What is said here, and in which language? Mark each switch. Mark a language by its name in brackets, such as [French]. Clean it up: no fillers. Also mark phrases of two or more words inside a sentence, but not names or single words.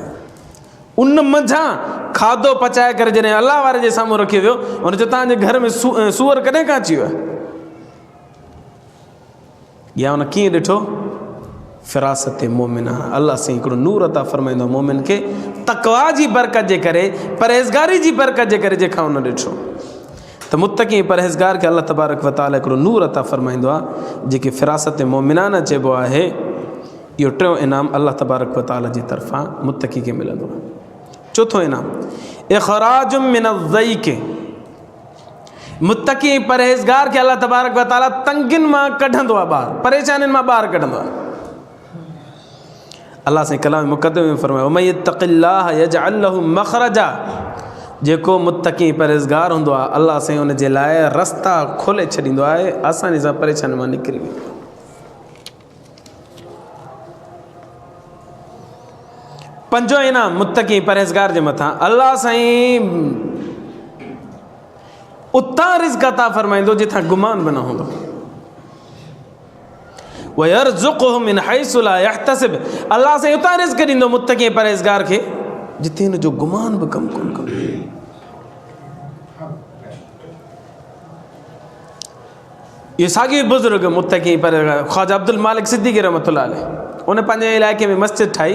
[Sindhi] उन मंझां खाधो पचाए करे जॾहिं अलाह वारे जे साम्हूं रखियो वियो, हुन चयो तव्हांजे घर में सूअर कॾहिं खां अची वियो आहे? या हुन कीअं ॾिठो? [Arabic] فراسة مؤمنة. [Sindhi] अल्लाह साईं हिकिड़ो नूर अता फ़रमाईंदो मोमिन खे तक़वा जी बरकत जे करे, परहेज़गारी जी बरकत जे करे, जेका हुन ॾिठो त मुत्तक़ी परहेज़गार खे [Arabic] الله تبارك وتعالى [Sindhi] हिकिड़ो नूर अता फ़रमाईंदो आहे, जेके फ़िरासत मोमिनाना चइबो आहे। इहो टियों इनाम [Arabic] الله تبارك وتعالى [Sindhi] जी तरफ़ां मुत्तक़ी खे मिलंदो आहे। चौथों इनाम [Arabic] إخراج من الضيق, [Sindhi] मुत्तक़ी परहेज़गार खे [Arabic] الله تبارك وتعالى [Sindhi] तंगिन मां कढंदो आहे, ॿाहिरि परेशानियुनि मां ॿाहिरि कढंदो आहे। अल्लाह साईं कलाम मुक़द्दमे में फ़रमायो [Arabic] ومن يتق الله يجعل له مخرجا, [Sindhi] जेको मुत्तक़ी परहेज़गार हूंदो आहे अल्लाह साईं हुन जे लाइ रस्ता खोले छॾींदो आहे, आसानी सां परेशानी मां निकिरी वेंदो। पंजो इनाम मुत्तक़ी परहेज़गार जे मथां अल्लाह साईं उतां रिज़्क़ अता फ़रमाईंदो जिथां गुमान बि न हूंदो। [Arabic] ويرزقه من حيث لا يحتسب, [Sindhi] अल्लाह साईं उतां रिज़्क़ ॾींदो मुत्तक़ी परहेज़गार खे जिथे हिन जो गुमान बि कमु कोन कंदो। इहो साॻियो बुज़ुर्ग मुत्तक़ी परहेज़गार ख्वाजा अब्दुल मालिक सिद्दीकी [Arabic] رحمة الله عليه, [Sindhi] उन पंहिंजे इलाइक़े में मस्जिद ठाही।